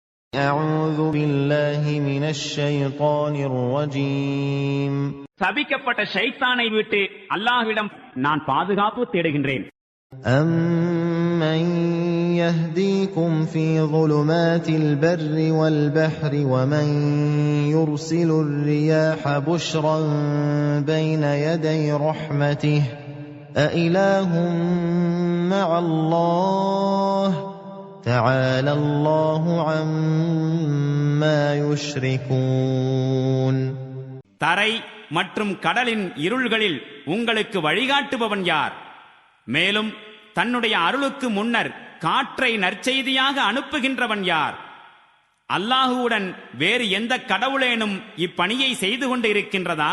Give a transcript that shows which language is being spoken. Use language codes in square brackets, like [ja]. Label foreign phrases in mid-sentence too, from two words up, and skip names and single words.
[ar] أعوذ بالله من الشيطان الرجيم. [ta] சபிக்கப்பட்ட ஷைத்தானை விட்டு அல்லாஹ்விடம் நான் பாதுகாப்பு தேடுகின்றேன். [ar] أَمَّن يَهْدِيكُمْ فِي ظُلُمَاتِ الْبَرِّ وَالْبَحْرِ وَمَن يُرْسِلُ الرِّيَاحَ بُشْرًا بَيْنَ يَدَيْ رَحْمَتِهِ أَإِلَٰهٌ مَّعَ اللَّهِ تَعَالَى اللَّهُ عَمَّا يُشْرِكُونَ. [ta] தரை மற்றும் கடலின் இருள்களில் உங்களுக்கு வழிகாட்டுபவன் யார்? மேலும் தன்னுடைய அருளுக்கு முன்னர் காற்றை நற்செய்தியாக அனுப்புகின்றவன் யார்? அல்லாஹுவுடன் வேறு எந்த கடவுளேனும் இப்பணியை செய்து கொண்டு இருக்கின்றதா?